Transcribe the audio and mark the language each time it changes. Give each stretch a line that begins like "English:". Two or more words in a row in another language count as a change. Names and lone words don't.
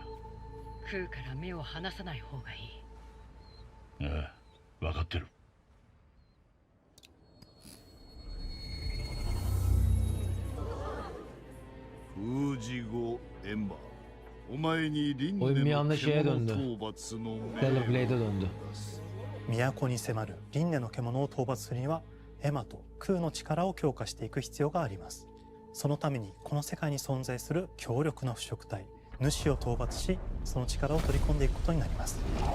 Japanese: 空から目を離さない方がいい。ああ、分かってる。封じ後エンバー、お前に輪廻
Turkish: Oyun bir
Japanese: の
Turkish: anda şeye
Japanese: 獣
Turkish: döndü.
Japanese: 討伐の
Turkish: Stellar Blade'e döndü.
Japanese: 都に迫る輪廻の獣を討伐するにはエマと空の力を強化していく必要があります。そのためにこの世界に存在する強力な腐食体主を討伐し、その力を取り込んでいくことになります。